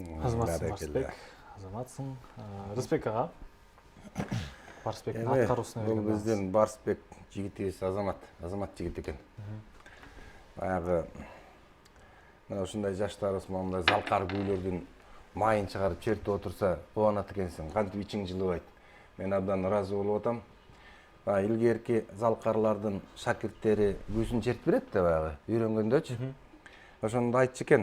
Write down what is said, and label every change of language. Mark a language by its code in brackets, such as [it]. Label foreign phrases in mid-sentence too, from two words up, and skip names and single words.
[kk] Азаматсың Барсбек. Азаматсың. Рысбек аға. Барсбектің атқарусына Бұл бізден Барсбек жігіт азамат жігіт екен. [ky] Баяғы мына ушундай жаштарыбыз мындай залкар күүлөрдүн майын чыгарып чертип отурса кубанат экенсиң, кантип ичиң жылыбайт. Мен абдан ыраазы болуп атам. Илгерки залкарлардын шакирттери көзүн чертип берет да баягы үйрөнгөндөчү. Ошондо айтчу экен.